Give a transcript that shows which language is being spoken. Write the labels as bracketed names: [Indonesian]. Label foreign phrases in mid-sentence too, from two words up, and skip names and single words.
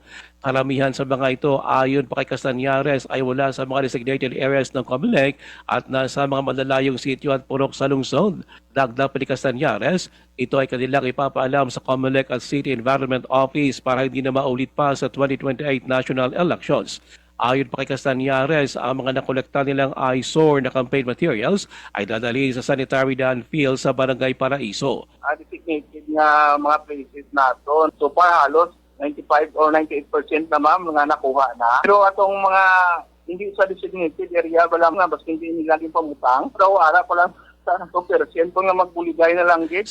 [Filipino] Karamihan sa mga ito, ayon pa kay Castañares, ay wala sa mga [English] designated areas [Filipino] ng COMELEC at nasa mga malalayong sityo at purok sa lungsod. Dagdag pa ni Castañares, ito ay kanilang ipapaalam sa COMELEC at City Environment Office para hindi na maulit pa sa 2028 [English] national elections. [Filipino] Ayon pa kay Castañares, ang mga nakolekta nilang eyesore na [English] campaign materials [Filipino] ay dadalhin sa sanitary landfill sa Barangay Paraiso. [Hiligaynon] Designated nga mga places nato. [English] So far [Hiligaynon] halos 95 or 98% na ma'am nga nakuha na. Pero atong mga hindi sa designated area wala nga basta hindi nila pamutang. Pero ara pa lang sa 2% nga magbuligay na lang gid.